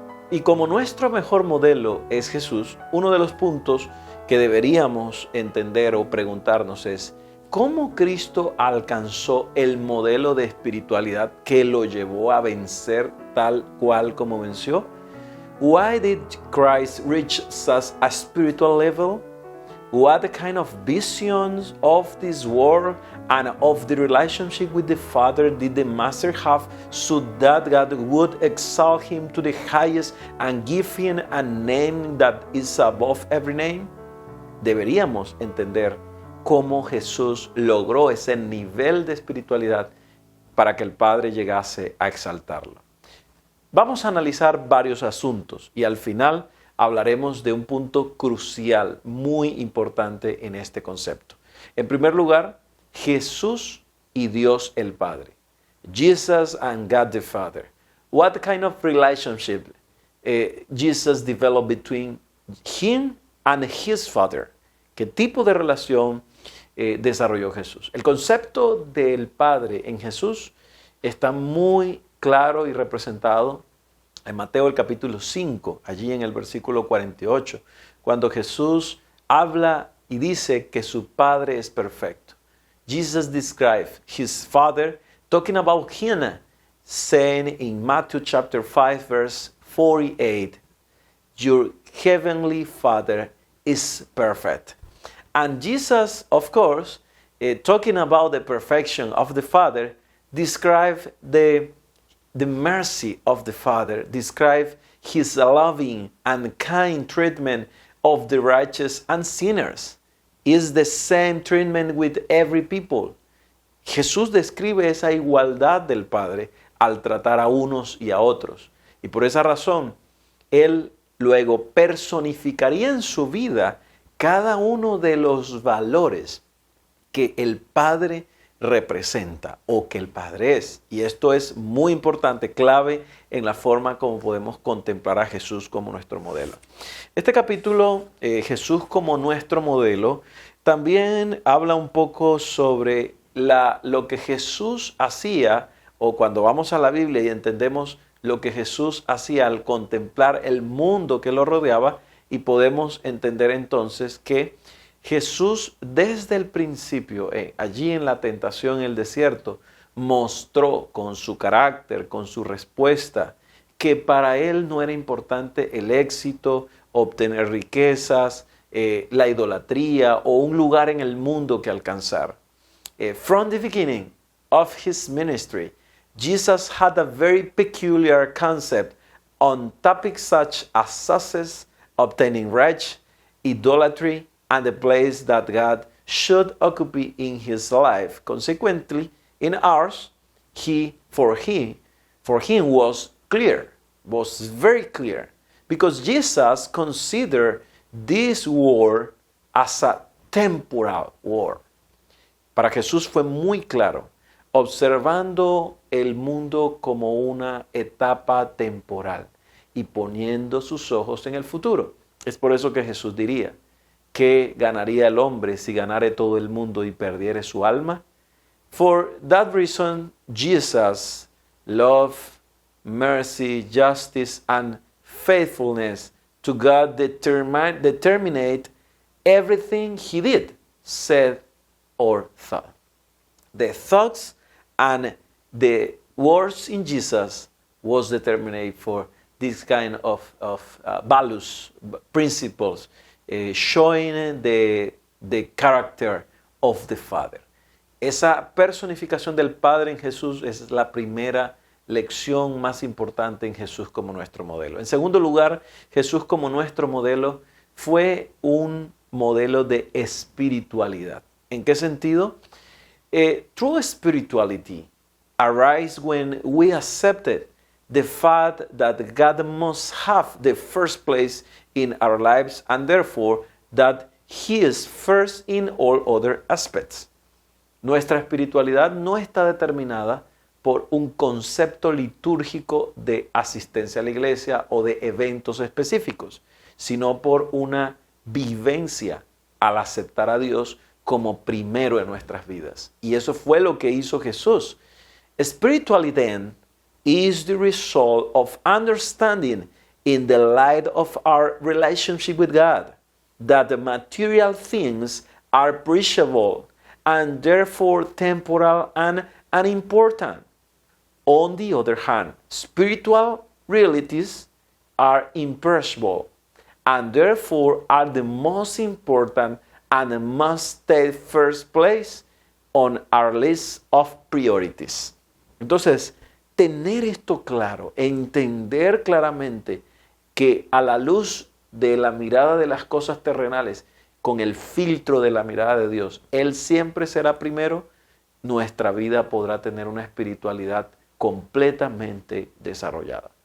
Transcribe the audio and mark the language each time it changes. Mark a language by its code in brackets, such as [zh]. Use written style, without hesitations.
[es] Y como nuestro mejor modelo es Jesús, uno de los puntos que deberíamos entender o preguntarnos es ¿cómo Cristo alcanzó el modelo de espiritualidad que lo llevó a vencer tal cual como venció? [en] Why did Christ reach such a spiritual level? What kind of visions of this world and of the relationship with the Father did the Master have so that God would exalt him to the highest and give him a name that is above every name? [es] Deberíamos entender cómo Jesús logró ese nivel de espiritualidad para que el Padre llegase a exaltarlo. Vamos a analizar varios asuntos y al final hablaremos de un punto crucial, muy importante en este concepto. En primer lugar, Jesús y Dios el Padre. [en] Jesus and God the Father. What kind of relationship Jesus developed between him and his Father? [es] ¿Qué tipo de relación desarrolló Jesús? El concepto del Padre en Jesús está muy claro y representado en Mateo el capítulo 5, allí en el versículo 48, cuando Jesús habla y dice que su Padre es perfecto. [en] Jesus described his Father, talking about him, saying in Matthew chapter 5, verse 48, "Your heavenly Father is perfect." And Jesus, of course, talking about the perfection of the Father, described the mercy of the Father, describe his loving and kind treatment of the righteous and sinners. Is the same treatment with every people. [es] Jesús describe esa igualdad del Padre al tratar a unos y a otros. Y por esa razón, Él luego personificaría en su vida cada uno de los valores que el Padre representa o que el Padre es. Y esto es muy importante, clave en la forma como podemos contemplar a Jesús como nuestro modelo. Este capítulo, Jesús como nuestro modelo, también habla un poco sobre lo que Jesús hacía, o cuando vamos a la Biblia y entendemos lo que Jesús hacía al contemplar el mundo que lo rodeaba, y podemos entender entonces que Jesús desde el principio, allí en la tentación en el desierto, mostró con su carácter, con su respuesta, que para él no era importante el éxito, obtener riquezas, la idolatría o un lugar en el mundo que alcanzar. [en] From the beginning of his ministry, Jesus had a very peculiar concept on topics such as success, obtaining rich, idolatry, and the place that God should occupy in his life. Consequently, in ours, for him was clear, was very clear, because Jesus considered this war as a temporal war. [es] Para Jesús fue muy claro, observando el mundo como una etapa temporal y poniendo sus ojos en el futuro. Es por eso que Jesús diría, ¿qué ganaría el hombre si ganare todo el mundo y perdiere su alma? [en] For that reason, Jesus' love, mercy, justice, and faithfulness to God determinate everything he did, said, or thought. The thoughts and the words in Jesus was determined for this kind of values, principles, showing the character of the Father. [es] Esa personificación del Padre en Jesús es la primera lección más importante en Jesús como nuestro modelo. En segundo lugar, Jesús como nuestro modelo fue un modelo de espiritualidad. ¿En qué sentido? [en] True spirituality arises when we accepted the fact that God must have the first place in our lives and therefore that He is first in all other aspects. [es] Nuestra espiritualidad no está determinada por un concepto litúrgico de asistencia a la iglesia o de eventos específicos, sino por una vivencia al aceptar a Dios como primero en nuestras vidas. Y eso fue lo que hizo Jesús. [en] Spirituality then is the result of understanding in the light of our relationship with God that the material things are perishable and therefore temporal and unimportant. On the other hand, spiritual realities are imperishable and therefore are the most important and must take first place on our list of priorities. [es] Entonces, tener esto claro, entender claramente que a la luz de la mirada de las cosas terrenales, con el filtro de la mirada de Dios, Él siempre será primero, nuestra vida podrá tener una espiritualidad completamente desarrollada.